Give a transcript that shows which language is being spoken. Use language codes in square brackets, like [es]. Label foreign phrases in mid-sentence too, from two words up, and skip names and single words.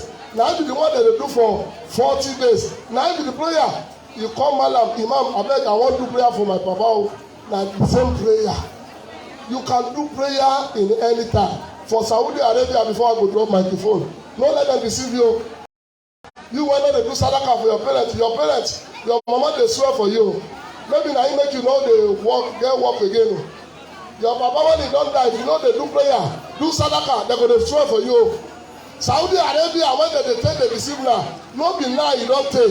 [pcm] Now if be the one that they do for 40 days. Now if be the prayer you come Malam Imam, I beg I want to do prayer for my papa. Now the same prayer. You can do prayer in any time. for Saudi Arabia before I go drop microphone. No let them deceive you. You want to do sadaka for your parents. Your mama dey swear for you. Maybe na him make you know dey work, get work again. Your papa when he don die, if you know dey do prayer, do sadaka, they go dey swear for you. Saudi Arabia when they dey take the deceive now, no be now you don take.